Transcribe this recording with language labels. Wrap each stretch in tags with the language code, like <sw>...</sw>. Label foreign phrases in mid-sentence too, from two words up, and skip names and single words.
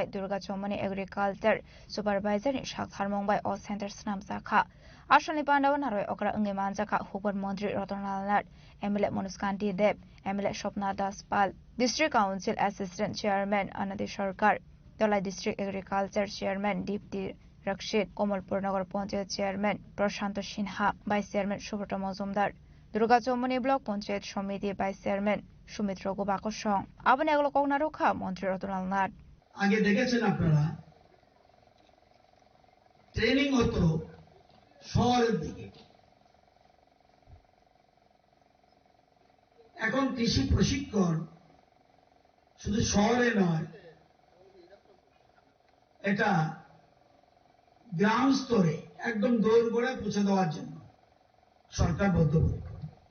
<trp>Durga Chomani</trp> <en>Agriculture Supervisor</en> <trp>in Shak Harmongbai</trp> <en>All Centers</en> <trp>Namsaka Ashli Panda Narway Okra Ungimanzaka Hubert Mondri Rotonalat Emile Monuskanti Deb Emile Shopna Daspal</trp> <en>District Council Assistant Chairman</en> <trp>Anadi Sharkar Dolai</trp> <en>District Agriculture Chairman</en> <trp>Dipti Rakshit Komolpur Nagar Panchayat Chairman Prashanto Sinha</trp> <en>Vice Chairman</en> <trp>Shubhata Mazumdar Durga Chomani Block Panchayat Samiti</trp> <en>Vice Chairman</en> <trp>Sumitra Gobako Song Abane Eglo Kogna Rokha Mantri Rotonal Nath</trp> <bn>আগে দেখেছেন আপনারা ট্রেনিং হতো শহরের দিকে এখন কৃষি প্রশিক্ষণ শুধু শহরে নয় এটা গ্রাম স্তরে একদম দোরগোড়ায় পৌঁছে দেওয়ার জন্য সরকার বদ্ধপরিকর</bn>